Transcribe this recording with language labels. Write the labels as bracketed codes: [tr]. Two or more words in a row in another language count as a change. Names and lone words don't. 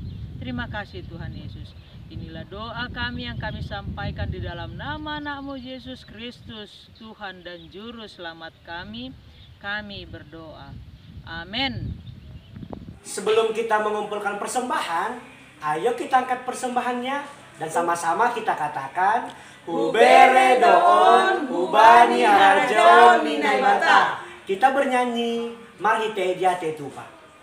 [id] Terima kasih Tuhan Yesus. Inilah doa kami yang kami sampaikan di dalam nama anak-Mu Yesus Kristus, Tuhan dan Juru Selamat kami. Kami berdoa. Amin. Sebelum kita mengumpulkan persembahan, ayo kita angkat persembahannya dan sama-sama kita katakan, [bts] Hubere doon, hubani harjo minai bata. [id] Kita bernyanyi, mari teja tetupa.